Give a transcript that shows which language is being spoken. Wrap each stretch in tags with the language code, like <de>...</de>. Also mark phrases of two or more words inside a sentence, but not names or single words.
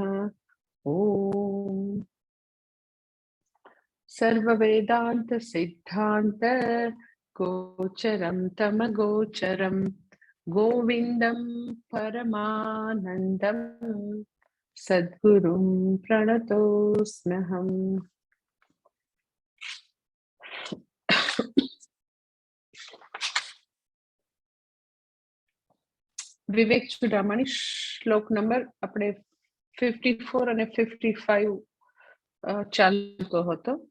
<sa>ॐ सर्ववेदांत सिद्धांत गोचरं तमगोचरं गोविंदं परमानंदं सद्गुरुं प्रणतोऽस्म्यहम्।</sa> <gu>વિવેક ચુડામણી શ્લોક નંબર આપણે 54 અને 55 ચાલતો હતો.</gu>